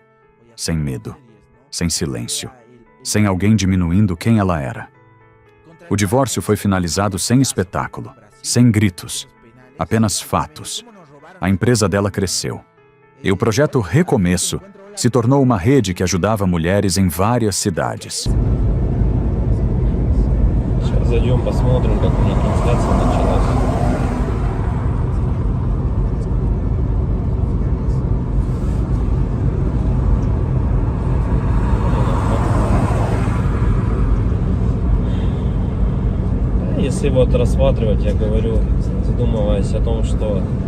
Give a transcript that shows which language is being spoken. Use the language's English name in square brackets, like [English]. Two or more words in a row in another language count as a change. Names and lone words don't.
[Portuguese] Sem medo, sem silêncio, sem alguém diminuindo quem ela era. O divórcio foi finalizado sem espetáculo, sem gritos, apenas fatos. A empresa dela cresceu. E o projeto Recomeço se tornou uma rede que ajudava mulheres em várias cidades. [Russian] Зайдем, посмотрим, как у них трансляция началась. Если вот рассматривать, я говорю, задумываясь о том, что